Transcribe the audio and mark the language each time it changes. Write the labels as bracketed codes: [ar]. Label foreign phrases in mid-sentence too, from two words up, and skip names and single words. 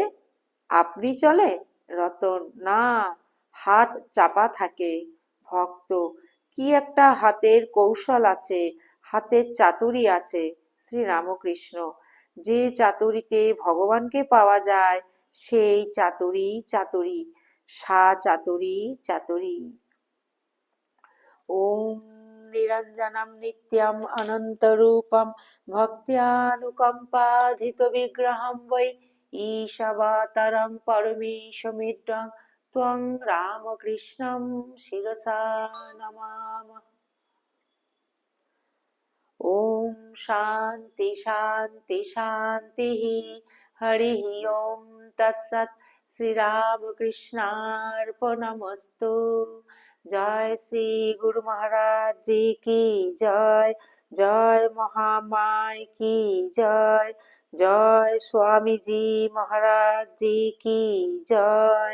[bn] আপনি চলে? রতন, না, হাত চাপা থাকে। ভক্ত, কি একটা হাতের কৌশল আছে, হাতের চাতুরি আছে। শ্রী রামকৃষ্ণ, যে চাতুরিতে ভগবানকে পাওয়া যায় সেই চাতুরি চাতুরি, সা চাতুরি চাতুরি। [sa] ওম নিরঞ্জনম নিত্যম অনন্তরূপম ভক্ত্যানুকম্পাধিত বিগ্রহম বৈ ঈশাবতারং পরমেশমিড্ডং ত্বং রামকৃষ্ণং শিরসা নমামঃ। ওম শান্তি শান্তি শান্তি। হরি ওম তৎসৎ। শ্রীরামকৃষ্ণার্পণমস্তু। [hi] जय श्री गुरु महाराज जी की जय। जय महामाय की जय। जय स्वामीजी महाराज जी की जय।